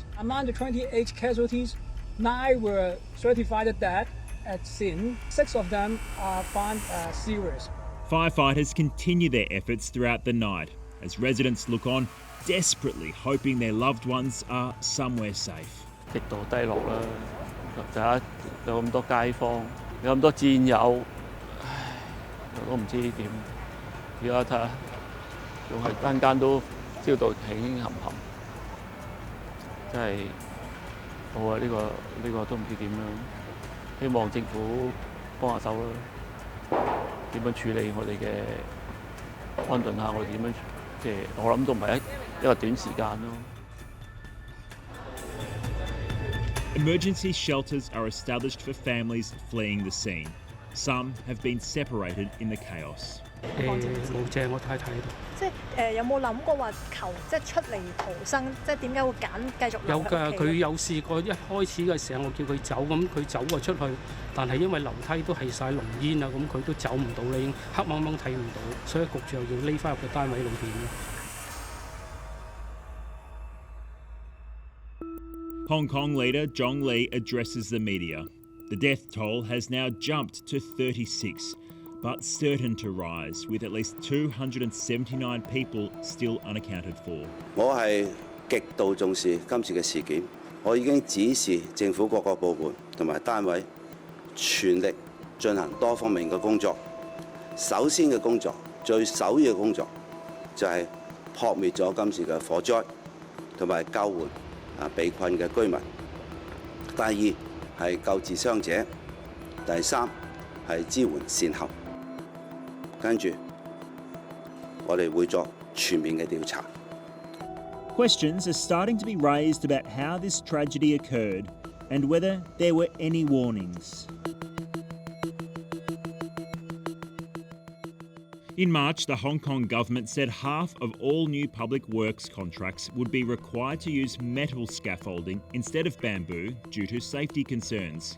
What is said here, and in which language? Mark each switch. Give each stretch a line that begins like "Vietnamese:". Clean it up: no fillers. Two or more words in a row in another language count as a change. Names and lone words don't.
English: Among the 28 casualties, 9 were certified dead at scene. 6 of them are found serious. Firefighters continue their efforts throughout the night as residents look on, desperately hoping their loved ones are somewhere safe.
Cantonese: 極度低落啦，就有咁多街坊，有咁多戰友，我都唔知點。而家睇下，仲係間間都燒到輕輕冚冚，真係好啊！呢個都唔知點樣，希望政府幫下手啦。點樣處理我哋嘅安頓下我哋點樣？即係我諗都唔係一個短時間咯。
English: Emergency shelters are established for families fleeing the scene. Some have been separated in the chaos.
Cantonese: 冇借我太太喺度。即係有冇諗過話求即係出嚟逃生？即係點解會揀繼續留喺屋企？有㗎，佢有試過一開始嘅時候，我叫佢走，咁佢走咗出去，但係因為樓梯都係晒濃煙啊，咁佢都走唔到啦，已經黑掹掹睇唔到，所以焗住又要匿翻入個單位裏邊。
English: Hong Kong leader Zhong Li addresses the media. The death toll has now jumped to 36, but certain to rise, with at least 279 people still unaccounted for.
Cantonese: 我係極度重視今次嘅事件，我已經指示政府各個部門同埋單位全力進行多方面嘅工作。首先嘅工作，最首要嘅工作就係撲滅咗今次嘅火災，同埋救援被困嘅居民。第二係救治傷者，第三係支援善後。跟住，我哋會作全面嘅調查。
English: Questions are starting to be raised about how this tragedy occurred and whether there were any warnings. In March, the Hong Kong government said half of all new public works contracts would be required to use metal scaffolding instead of bamboo due to safety concerns.